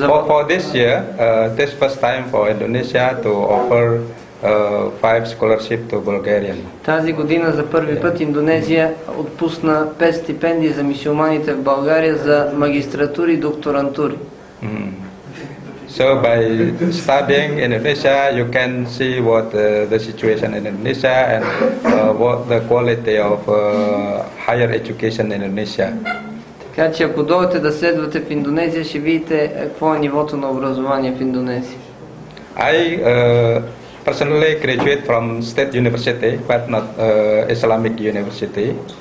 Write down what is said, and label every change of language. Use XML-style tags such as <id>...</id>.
<en>For this year, this first time for Indonesia to offer 5 scholarship to Bulgarian.</en> <bg>Тази година за първи път Индонезия отпусна 5 стипендии за мюсюлманите в България за магистратури и докторантури.</bg> <en>So by studying in Indonesia, you can see what the situation in Indonesia and what the quality of higher education in Indonesia.</en> <bg>Така че ако дойдете да следвате в Индонезия, ще видите какво е нивото на образование в Индонезия.</bg> <en>I personally graduate from state university, but not Islamic university.</en>